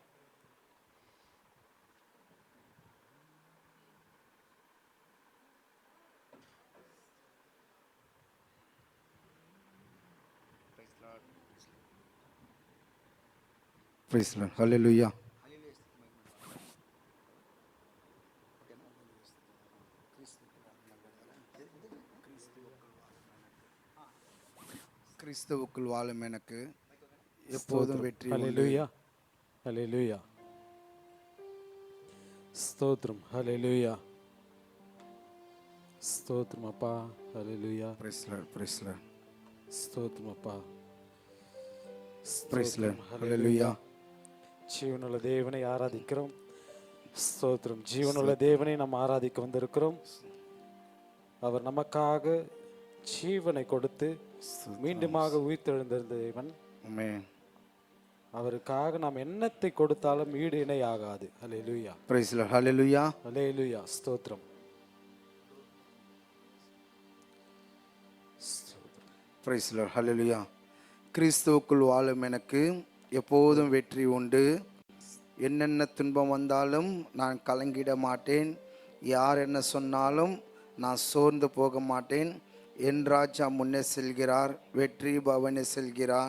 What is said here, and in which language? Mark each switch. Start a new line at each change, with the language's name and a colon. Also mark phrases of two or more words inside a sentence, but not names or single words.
English: Praise the Lord. Hallelujah.
Tamil: கிறிஸ்துவுக்குள் வாழும் எனக்கு எப்போதும் வெற்றி உண்டு.
Telugu: హల్లెలూయా, హల్లెలూయా. స్తోత్రం. హల్లెలూయా, స్తోత్రం అప్పా. హల్లెలూయా.
English: Praise the Lord, Praise the Lord,
Telugu: స్తోత్రం అప్పా.
English: Praise the Lord. Hallelujah.
Tamil: ஜீவனுள்ள தேவனை ஆராதிக்கிறோம். ஸ்தோத்திரம். ஜீவனுள்ள தேவனை நாம் ஆராதிக்க வந்திருக்கிறோம். அவர் நமக்காக ஜீவனை கொடுத்து மீண்டுமாக உயிர்த்தெழுந்திருந்த தேவன். ஆமென். அவருக்காக நாம் என்னத்தை கொடுத்தாலும் ஈடு இணை ஆகாது. ஹல்லேலூயா,
English: Praise the Lord.
Telugu: హల్లెలూయా,
Tamil: ஹல்லேலூயா. ஸ்தோத்திரம்.
English: Praise the Lord.
Telugu: హల్లెలూయా.
Tamil: கிறிஸ்துவுக்குள் வாழும் எனக்கு எப்போதும் வெற்றி உண்டு. என்னென்ன துன்பம் வந்தாலும் நான் கலங்கிட மாட்டேன். யார் என்ன சொன்னாலும் நான் சோர்ந்து போக மாட்டேன். என் ராஜா முன்னே செல்கிறார், வெற்றி பவனே செல்கிறார்.